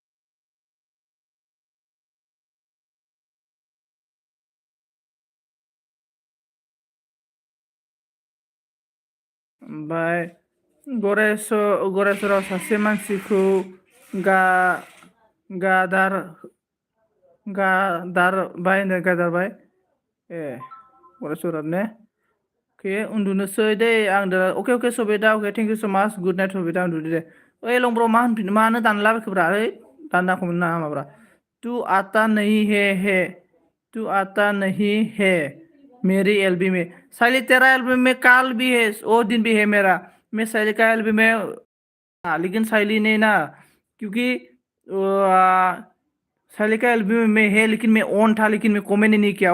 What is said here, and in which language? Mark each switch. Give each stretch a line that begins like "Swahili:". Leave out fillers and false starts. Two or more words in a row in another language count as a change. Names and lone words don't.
Bodo: ओमफ्राय गरेस्वराव सासे मानसिखौ गादारबाय ए गरेस्वराव ने अके उन्दुनोसै दे आं दा अके सबिता अके
English: thank you so much good night
Bodo: सबिता उन्दुदो दे ओइ लंब्र' मानो दानलाबायखोब्रा ओइ दानना खमोन नाङा माब्रा
Hindi: तू आता नहीं है तू आता नहीं है मेरी एलबी में। साली तेरा एलबी में काल भी है, वो दिन भी है मेरा। मैं साली का एलबी में लेकिन साली ने ना, क्योंकि साली का एलबी में है, लेकिन मैं ऑन था, लेकिन मैं कमेंट नहीं किया।